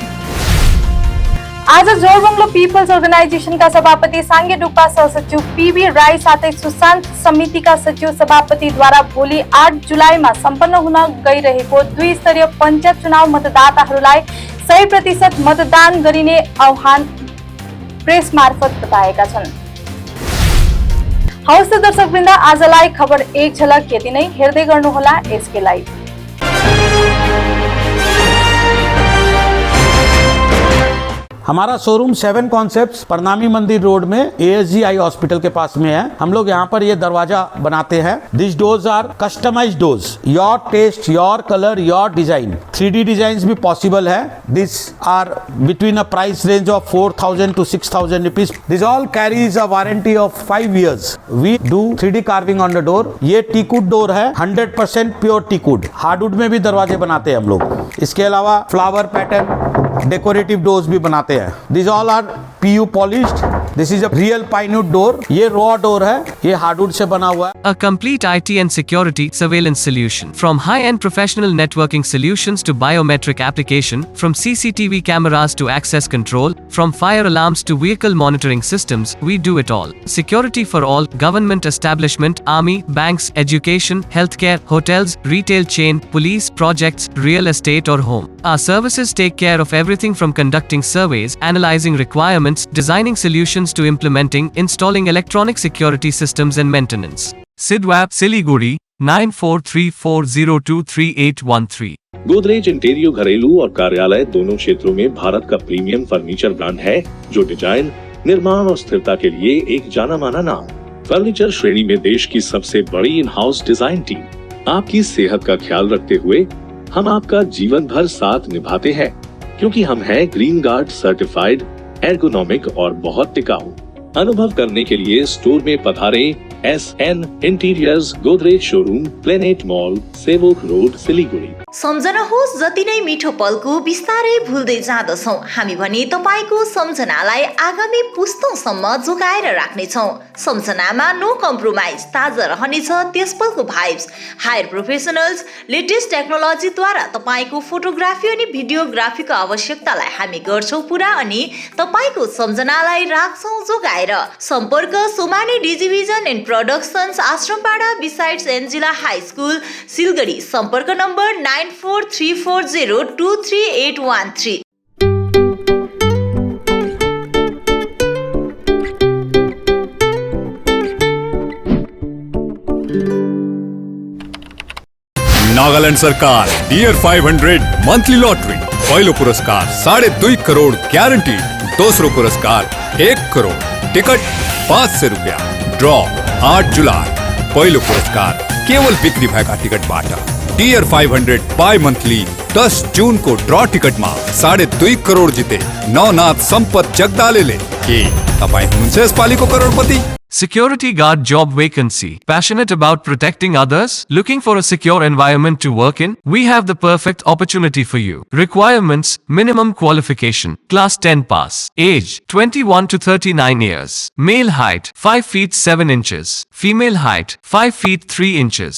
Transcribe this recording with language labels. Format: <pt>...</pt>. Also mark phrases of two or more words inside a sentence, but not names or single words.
<ne>आज जोरबङ्गलो पिपल्स अर्गनाइजेसनका सभापति साङ्गे डुक्पा सहसचिव पीबी राई साथै सुशान्त समितिका सचिव सभापतिद्वारा भोलि 8 जुलाईमा सम्पन्न हुन गइरहेको 2 स्तरीय पञ्चायत चुनाव मतदाताहरूलाई 100% मतदान गरिने आह्वान प्रेस मार्फत बताएका छन्। हवस् त दर्शकवृन्द, आजलाई खबर एक झलक यति नै। हेर्दै गर्नुहोला एसके लाइभ।</ne> <hi>हमारा शोरूम 7 कॉन्सेप्ट्स प्रणामी मंदिर रोड में ASGI हॉस्पिटल के पास में है। हम लोग यहाँ पर ये दरवाजा बनाते हैं।</hi> <en>This doors are customized doors, your taste, your colour, your design.</en> <hi>3D डिजाइन भी पॉसिबल है।</hi> <en>This are between a price range of 4,000 to 6,000 rupees. This all carries a warranty of 5 years. We do 3D carving on the door.</en> <hi>ये टीकवुड डोर है, 100%</hi> <en>pure teakwood.</en> <hi>हार्डवुड में भी दरवाजे बनाते हैं हम लोग। इसके अलावा</hi> <en>flower pattern, decorative doors</en> <hi>भी बनाते हैं।</hi> <en>These all are PU polished. This is a real pine wood door.</en> <hi>ये</hi> <en>raw door</en> <hi>है, ये hardwood से बना हुआ है।</hi> <en>A complete IT and security surveillance solution. From high-end professional networking solutions to biometric application, from CCTV cameras to access control, from fire alarms to vehicle monitoring systems, we do it all. Security for all, government establishment, army, banks, education, healthcare, hotels, retail chain, police, projects, real estate or home. Our services take care of everything from conducting surveys, analyzing requirements, designing solutions to implementing, installing electronic security systems and maintenance. Sidwap, Siliguri, 9434023813.</en> <hi>गोदरेज इंटीरियर घरेलू और कार्यालय दोनों क्षेत्रों में भारत का प्रीमियम फर्नीचर ब्रांड है, जो डिजाइन, निर्माण और स्थिरता के लिए एक जाना माना नाम। फर्नीचर श्रेणी में देश की सबसे बड़ी</hi> <en>in house design team.</en> <hi>आपकी सेहत का ख्याल रखते हुए हम आपका जीवन भर साथ निभाते हैं, क्योंकि हम हैं ग्रीन गार्ड सर्टिफाइड, एर्गोनॉमिक और बहुत टिकाऊ। अनुभव करने के लिए स्टोर में पधारें। SN इंटीरियर्स, गोदरेज शोरूम, प्लेनेट मॉल, सेवोक रोड, सिलीगुडी।</hi> <ne>सम्झनुहोस्, जति नै मिठो पलको बिस्तारै भुल्दै जाँदछौँ हामी भने तपाईको सम्झनालाई आगामी पुस्तौंसम्म जोगाएर राख्नेछौँ। सम्झनामा</ne> <en>no compromise,</en> <ne>ताजा रहनेछ त्यस पलको भाइब्स।</ne> <en>higher professionals,</en> <ne>लेटेस्ट टेक्नोलोजीद्वारा तपाईको फोटोग्राफी अनि भिडियोग्राफीको आवश्यकतालाई हामी गर्छौँ पुरा अनि तपाईको सम्झनालाई राख्छौँ जोगाएर। सम्पर्क सोमानी डिजिभिजन एन्ड प्रोडक्सन्स, आश्रमपाडा बिसाइड्स एन्जिला हाई स्कुल, सिलगढी। सम्पर्क नम्बर 9434023813। नागालैंड सरकार डियर 500</ne> <en>monthly lottery.</en> <ne>पहिलो पुरस्कार 2.5 करोड़ ग्यारंटी, दोस्रो पुरस्कार 1 करोड़, टिकट 500 रुपया। ड्रॉ 8 जुलाई। पहिलो पुरस्कार केवल बिक्री भएका टिकटबाट। डियर 500 बाई मंथली 10 जून को ड्रॉ टिकट में 2.5 करोड़ जिते नवनाथ संपत जगदालेले के तपाईं हुनुहुन्छ यसपालिको करोडपति।</ne> <en>Security guard job vacancy. Passionate about protecting others? Looking for a secure environment to work in? We have the perfect opportunity for you. Requirements: minimum qualification, class 10 pass. Age: 21 to 39 years. Male height: 5 feet 7 inches. Female height: 5 feet 3 inches.</en>